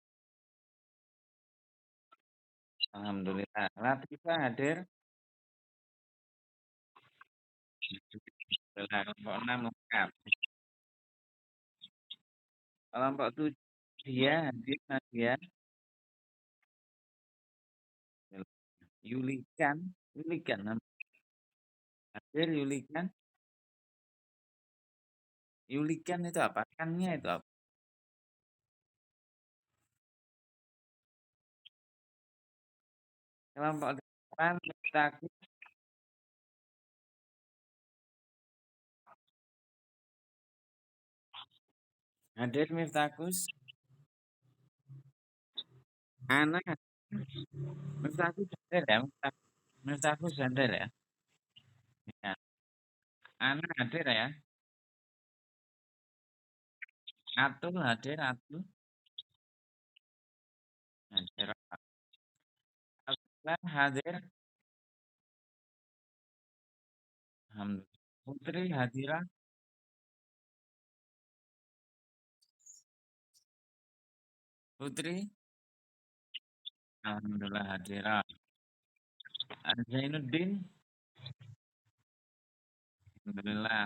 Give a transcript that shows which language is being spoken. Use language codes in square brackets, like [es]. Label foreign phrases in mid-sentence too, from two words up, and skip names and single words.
[id] Alhamdulillah. Latifah hadir. Alhamdulillah. Kelompok 6 lengkap. Kelompok 7 dia hadir Nadia. Yulikan. Yulikan hadir Yulikan. Yulikan itu apa? Kannya itu apa? Kelompok 8 Miftahul hadir Miftakus. Anak Miftakus hadir ya. Miftakus hadir ya. Ya. Anak hadir ya. Atul hadir Atul. Hadir. Alhamdulillah hadir. Alhamdulillah. Putri hadirah. Putri. Alhamdulillah hadirah. Zainuddin. Alhamdulillah.